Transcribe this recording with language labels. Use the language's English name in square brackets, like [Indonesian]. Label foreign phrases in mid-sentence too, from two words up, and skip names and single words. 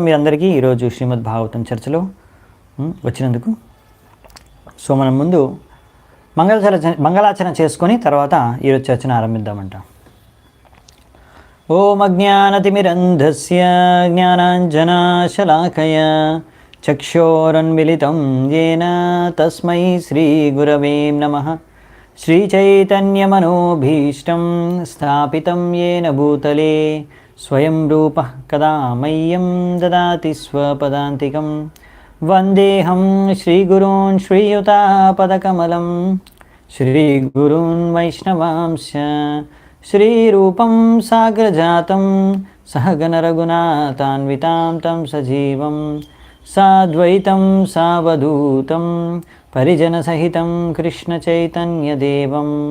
[Telugu] మీ అందరికీ ఈరోజు శ్రీమద్ భాగవతం చర్చలో వచ్చినందుకు. సో మనం ముందు మంగళాచరణ చేసుకొని తర్వాత ఈరోజు చర్చను ఆరంభిద్దామంట. [Sanskrit] ఓం అజ్ఞానతిమిరంధస్య జ్ఞానాంజనాశలాకయ చక్షోరన్మిళితం येन తస్మై శ్రీగురవే నమః. श्रीचैतन्यमनोभीष्टं स्थापितं येन भूतले स्वयं रूपः कदा मह्यं ददाति स्वपदान्तिकं. वन्देऽहं श्रीगुरून् श्रीयुतापदकमलं श्रीगुरून् वैष्णवांश्च श्रीरूपं साग्रजातं सहगणरघुनाथान्वितां तं सजीवं साद्वैतं सावधूतं परिजनसहितं कृष्णचैतन्यदेवं